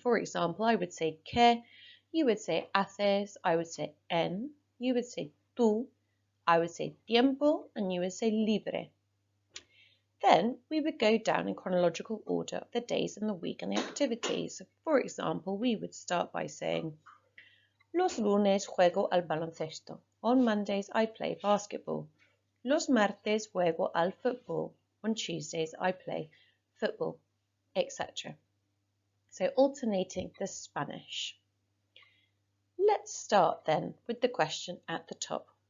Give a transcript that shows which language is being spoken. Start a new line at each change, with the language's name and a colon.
English: For example, I would say ¿qué? You would say haces, I would say en, you would say tú, I would say tiempo, and you would say libre. Then we would go down in chronological order of the days in the week and the activities. So for example, we would start by saying
Spanish: Los lunes juego al baloncesto.
English: On Mondays I play basketball.
Spanish: Los martes juego al football.
English: On Tuesdays I play football, etc. So alternating the Spanish. Let's start then with the question at the top.